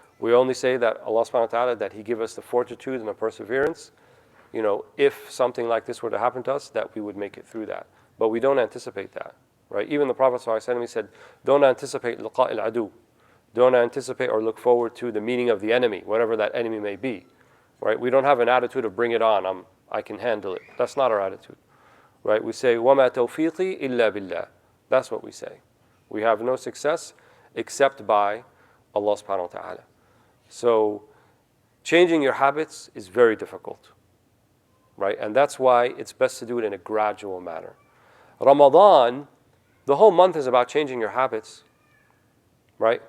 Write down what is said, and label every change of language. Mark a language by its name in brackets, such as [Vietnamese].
[English] We only say that Allah subhanahu wa ta'ala, that He give us the fortitude and the perseverance, if something like this were to happen to us, that we would make it through that. But we don't anticipate that. Right? Even the Prophet ﷺ, he said, don't anticipate liqa' al-adu. Don't anticipate or look forward to the meeting of the enemy, whatever that enemy may be. Right? We don't have an attitude of bring it on, I can handle it. That's not our attitude. right? We say, [Arabic] وَمَا تَوْفِيقِي إِلَّا بِاللَّهِ. [English] That's what we say. We have no success except by Allah subhanahu wa ta'ala. So changing your habits is very difficult, right? And that's why it's best to do it in a gradual manner. Ramadan, the whole month is about changing your habits, right?